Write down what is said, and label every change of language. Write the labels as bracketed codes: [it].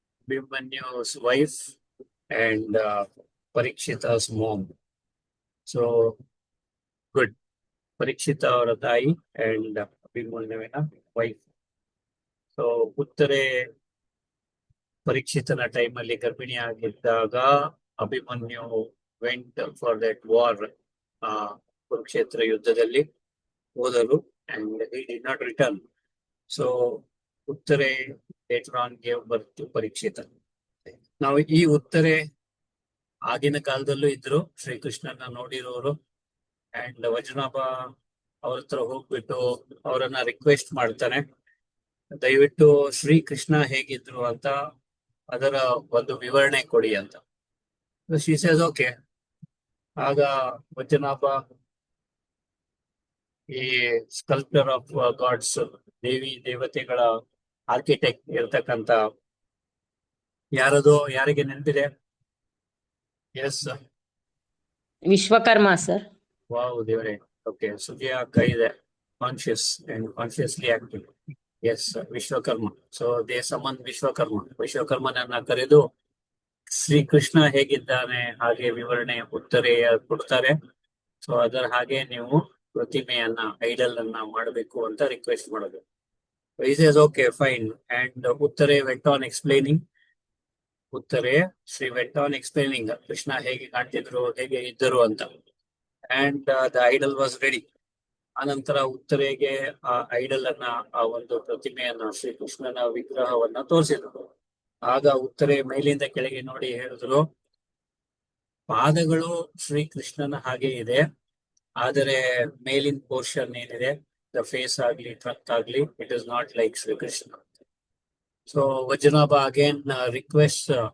[en] Abhimanyu's wife and Parikshita's mom. So good. [kn] ಪರೀಕ್ಷಿತ ಅವರ ತಾಯಿ and ಅಭಿಮನ್ಯುವಿನ wife. So ಉತ್ತರೆ ಪರೀಕ್ಷಿತನ ಟೈಮಲ್ಲಿ ಗರ್ಭಿಣಿ ಆಗಿದ್ದಾಗ Abhimanyu [en] went for that war, [kn] Kurukshetra ಯುದ್ಧದಲ್ಲಿ ಹೋದರು [en] And he did not return. So Uttara later on gave birth to Parikshit. [kn] ನಾವು ಈ ಉತ್ತರೆ ಆಗಿನ ಕಾಲದಲ್ಲೂ ಇದ್ರು, ಶ್ರೀಕೃಷ್ಣನ ನೋಡಿರೋರು. ಅಂಡ್ ವಜ್ರನಾಭ ಅವ್ರ ಹತ್ರ ಹೋಗ್ಬಿಟ್ಟು ಅವರನ್ನ ರಿಕ್ವೆಸ್ಟ್ ಮಾಡ್ತಾನೆ, ದಯವಿಟ್ಟು ಶ್ರೀಕೃಷ್ಣ ಹೇಗಿದ್ರು ಅಂತ ಅದರ ಒಂದು ವಿವರಣೆ ಕೊಡಿ ಅಂತ. [en] She says okay. [kn] ಆಗ ವಜ್ರನಾಭ ಈ [en] sculptor of gods, [kn] ದೇವಿ ದೇವತೆಗಳ ಆರ್ಕಿಟೆಕ್ಟ್ ಇರ್ತಕ್ಕಂತ ಯಾರದು, ಯಾರಿಗೆ ನೆನಪಿದೆ? [en] yes, [kn] Vishwakarma sir. ವಾವ್ ದೇವರೇ. ಓಕೆ, ಸುಜಯ ಅಕ್ಕ ಇದೆ [en] Conscious and consciously active. [kn] S, Vishwakarma. [en] so they summon [kn] ವಿಶ್ವಕರ್ಮನನ್ನ ಕರೆದು ಶ್ರೀಕೃಷ್ಣ ಹೇಗಿದ್ದಾನೆ ಹಾಗೆ ವಿವರಣೆ ಉತ್ತರೆಯ ಕೊಡ್ತಾರೆ. ಸೊ ಅದರ ಹಾಗೆ ನೀವು ಪ್ರತಿಮೆಯನ್ನ, ಐಡಲ್ ಅನ್ನ ಮಾಡಬೇಕು ಅಂತ ರಿಕ್ವೆಸ್ಟ್ ಮಾಡೋದು. [en] He says okay fine, and Uttara went on explaining. [kn] ಉತ್ತರೆ Shri [en] went on explaining [kn] Krishna ಹೇಗೆ ಕಾಣ್ತಿದ್ರು, ಹೇಗೆ ಇದ್ದರು ಅಂತ. [en] And the idol was ready. [kn] ಆನಂತರ ಉತ್ತರೆಗೆ ಆ ಐಡಲ್ ಅನ್ನ, ಆ ಒಂದು ಪ್ರತಿಮೆಯನ್ನ, ಶ್ರೀಕೃಷ್ಣನ ವಿಗ್ರಹವನ್ನ ತೋರಿಸಿದ್ರು. ಆಗ ಉತ್ತರೆ ಮೇಲಿಂದ ಕೆಳಗೆ ನೋಡಿ ಹೇಳಿದ್ರು, ಪಾದಗಳು ಶ್ರೀಕೃಷ್ಣನ ಹಾಗೆ ಇದೆ, ಆದರೆ ಮೇಲಿನ ಪೋರ್ಷನ್ ಏನಿದೆ, ದ ಫೇಸ್ ಆಗ್ಲಿ ಟ್ರಂಕ್ ಆಗ್ಲಿ, [en] It is not like Srikrishna. [kn] So ವಜ್ರನಾಭ again request